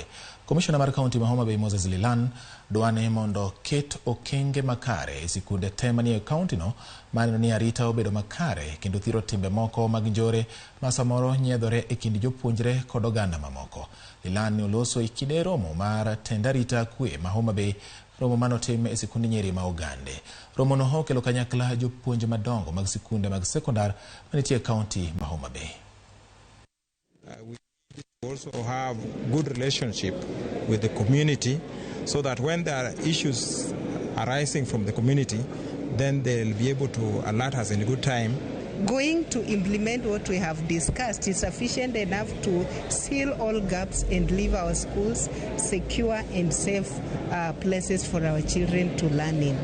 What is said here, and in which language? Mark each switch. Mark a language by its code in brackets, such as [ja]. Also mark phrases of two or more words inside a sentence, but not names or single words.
[luo] Commissioner mar county ma Homa Bay Moses Lilan dwane mondo ket okenge makare e sikunde tema ni e county no maneno ni arita obedo makare kendo thiro timbe moko mag njore ma samoro nyiedhore e kind jopuonjre kod oganda mamoko. Lilan ne oloso e kinde romo mar tendarita kwe ma Homa Bay, romo manotim e sikunde nyeri ma Ogande. Romo no okelo kanyakla jopuonje madongo mag sikunde mag sekondar manitie e county ma Homa Bay. [en] We also have good relationship with the community so that when there are issues arising from the community, then they'll be able to alert us in good time. Going to implement what we have discussed is sufficient enough to seal all gaps and leave our schools secure and safe places for our children to learn in.